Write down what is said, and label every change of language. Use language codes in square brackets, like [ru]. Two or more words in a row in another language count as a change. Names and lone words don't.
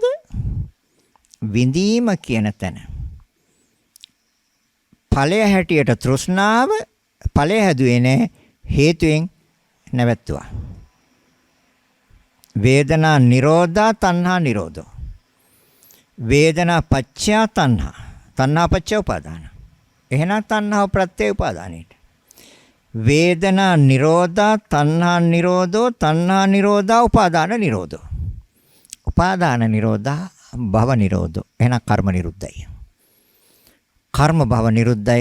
[si] විඳීම කියන තැන. ඵලය හැටියට තෘෂ්ණාව ඵලය හැදුවේ නැහැ. හේතුයෙන් නැවැත්තුවා. [pi] වේදනා නිරෝධා තණ්හා නිරෝධෝ. වේදනා පච්චය තණ්හා. තණ්හා පච්චය උපාදාන. [si] එහෙනම් තණ්හාව ප්‍රත්‍ය උපාදානයට. [pi] වේදනා නිරෝධා තණ්හා නිරෝධෝ තණ්හා නිරෝධා උපාදාන නිරෝධෝ. උපාදාන නිරෝධා භව නිරෝධෝ. [si] එහෙනම් කර්ම නිරුද්ධයි. කර්ම භව නිරුද්ධයි.